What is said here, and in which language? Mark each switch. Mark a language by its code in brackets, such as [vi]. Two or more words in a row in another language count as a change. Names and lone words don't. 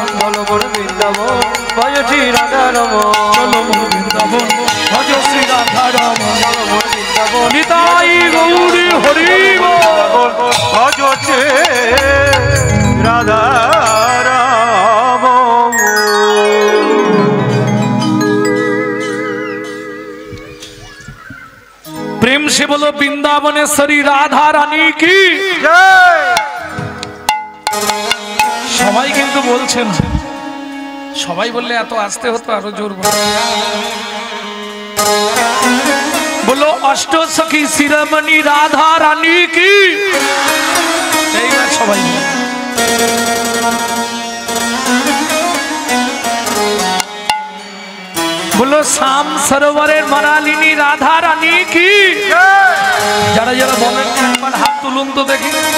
[bn] বলো মন বৃন্দাবন ভজ শ্রী রাধা রমন চলো মন বৃন্দাবন ভজ শ্রী রাধা রমন বলো মন বৃন্দাবন নিতাই গৌরী হরি বৃন্দাবন ভজ শ্রী রাধা রমন [hi] प्रेम से बोलो वृन्दावनेश्वरी राधा रानी की जय [bn] সবাই কিন্তু বলছেন সবাই বললে এত আসতে হতো আরো জোর বলো অষ্ট সখী শিরোমণি রাধা রানী কি এইবার সবাই বলো শাম সরোবরের মনালিনী রাধা রানী কি যারা যারা বলেন একবার হাত তুলুন তো দেখি